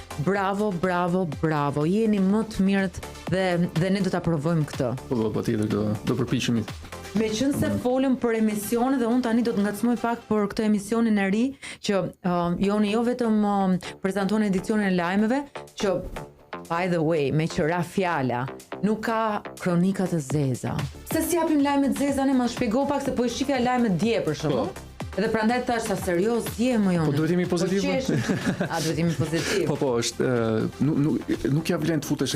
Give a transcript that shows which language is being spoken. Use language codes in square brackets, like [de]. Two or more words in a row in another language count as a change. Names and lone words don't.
[sq] Bravo. Jeni më të mirët dhe ne do ta provojmë këtë. Po patjetër do përpiqemi. Meqense folëm për emisione dhe unë tani do të ngacmoj pak për këtë emisionin e ri që Joni jo vetëm prezanton edicionin e lajmeve që [en] by the way, [sq] me qëra fjala, nuk ka kronika të zeza. Se si japim lajmet zeza, ne ma shpjego pak se po i shifja lajmet dje për shembull. Edhe prandaj thash sa serioz je më Joni. Po duhet jemi pozitiv. A duhet jemi pozitiv. Po, është nuk ja vlen të futesh